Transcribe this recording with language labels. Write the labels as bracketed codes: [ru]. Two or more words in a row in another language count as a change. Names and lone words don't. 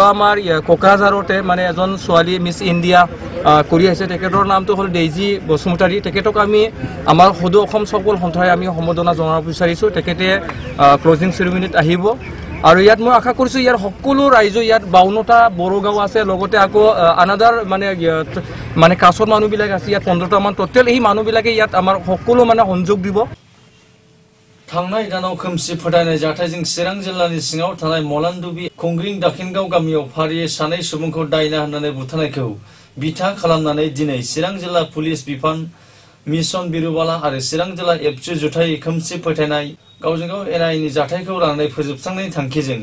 [as] আমাৰ কোকৰাঝাৰতে মানে এজন ছোৱালী মিছ ইণ্ডিয়া কৰি আছে তেখেতৰ নামটো হ'ল ডেইজি বসুমতাৰী তেখেতক আমি আমাৰ সদৌ অসম চক বল সন্থাই আমি সম্বৰ্ধনা জনাব বিচাৰিছোঁ তেখেতে [en] closing ceremony [as] আহিব আৰু ইয়াত মই আশা কৰিছোঁ ইয়াৰ সকলো ৰাইজ ইয়াত 52টা বড়ো গাঁও আছে লগতে আকৌ আনাদাৰ মানে কাছৰ মানুহবিলাক আছে ইয়াত 15টামান টোটেল এই মানুহবিলাকে ইয়াত আমাৰ সকলো মানে সংযোগ দিব [brx] थांनाय दानाव खोमसि फोथायनाय जाथायजों चिरां जिल्लानि सिङाव थानाय मलानदुबि खुंग्रिं दाखिनगाव गामियाव फारियै सानै सुबुंखौ दायना होननानै बुथारनायखौ बिथा खालामनानै दिनै चिरां जिल्ला पुलिस बिफान मिशन बिरुबाला आरो चिरां जिल्ला एबसु जुथाइ खोमसि फोथायनाय गावजों गाव एनायनि जाथायखौ लानानै फोजोबस्रांनायनि थांखिजों